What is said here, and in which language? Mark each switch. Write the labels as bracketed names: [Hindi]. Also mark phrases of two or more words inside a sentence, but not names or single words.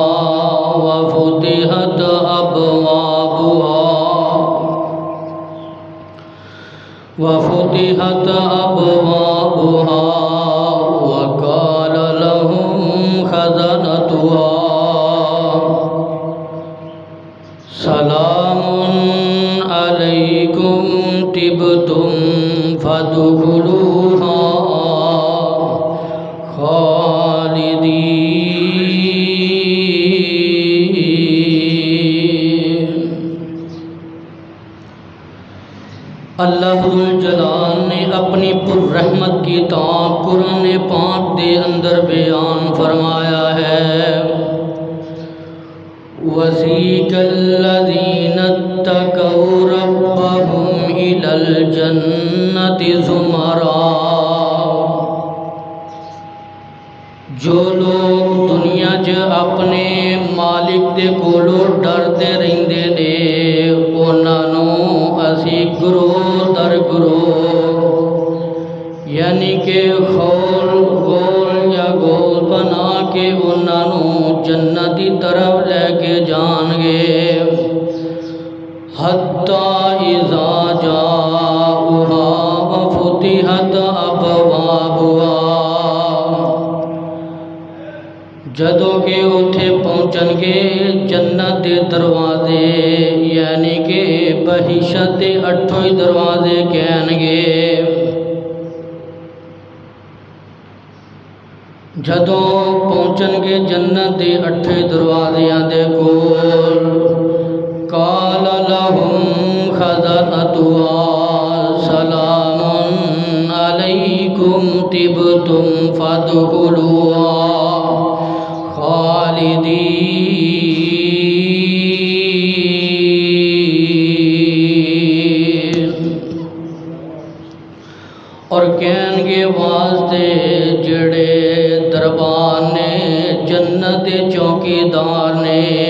[Arabic] وفتحت أبوابها وقال لهم خزنتها سلام عليكم طبتم فادخلوها خالدين [Punjabi] اللہ ذوالجلال نے اپنی پر رحمت کی کتاب قرآن پاک دے اندر بیان فرمایا ہے [Arabic] وَسِيقَ الَّذِينَ اتَّقَوْا رَبَّهُمْ إِلَى الْجَنَّةِ زُمَرًا [Punjabi] جو لوگ دنیا چ اپنے مالک دے کولوں ڈردے رہندے نے انہاں نوں اسی گروہ در گروہ یعنی کہ خول گول یا گول بنا کے انہاں نوں جنت دی طرف لے کے جان گے [Arabic] حتی اذا جاؤہا وفتحت ابوابہا، [Punjabi] جدوں کہ اتھے پہنچن گے جنت دے دروازے، یعنی کہ بہشت دے 8 دروازے کہن گے۔ جدوں پہنچن گے جنت دے 8 دروازیاں دے کول، [Arabic] قال لہم خزنتہا سلام علیکم طبتم فادخلوہا خالدین، [Punjabi] اور کہن گے واسطے جڑے دربان نے جنت دے چوکیدار نے،